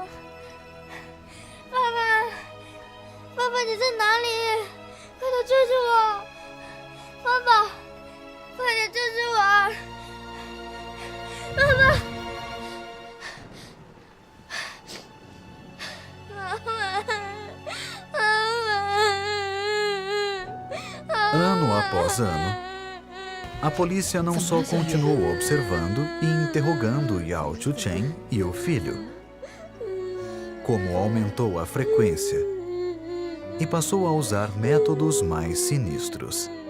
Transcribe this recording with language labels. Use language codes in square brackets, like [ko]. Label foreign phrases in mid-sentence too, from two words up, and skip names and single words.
[zh] 爸爸，爸爸，你在哪里？快点救救我！爸爸，快点救救我！爸爸， [pt] Ano após ano, a polícia não só continuou observando e interrogando Yao Chuchen e o filho, como aumentou a frequência e passou a usar métodos mais sinistros.